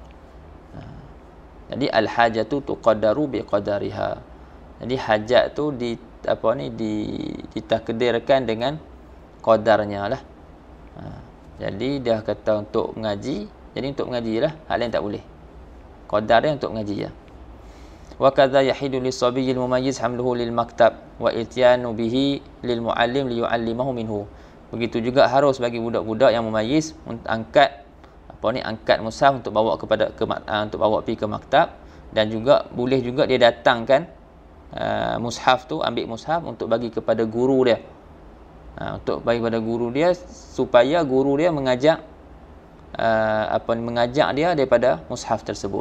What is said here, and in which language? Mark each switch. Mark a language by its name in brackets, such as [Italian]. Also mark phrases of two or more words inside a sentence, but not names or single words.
[Arabic] Jadi الحاجة تقدر بقدرها. [Malay] Jadi hajat tu ditakdirkan dengan qadarnya lah. Jadi dia kata untuk mengaji, jadi untuk mengaji lah, hal lain tak boleh. Qadar dia untuk mengaji ya. [Arabic] وكذا يجوز للصبي المميز حمله للمكتب وإتيانه به للمعلم ليعلمه منه. [Malay] Begitu juga harus bagi budak-budak yang mumayyiz angkat mushaf untuk bawa untuk bawa pergi ke maktab, dan juga boleh juga dia datangkan mushaf tu, ambil mushaf untuk bagi kepada guru dia. Untuk bagi kepada guru dia supaya guru dia mengajak dia daripada mushaf tersebut.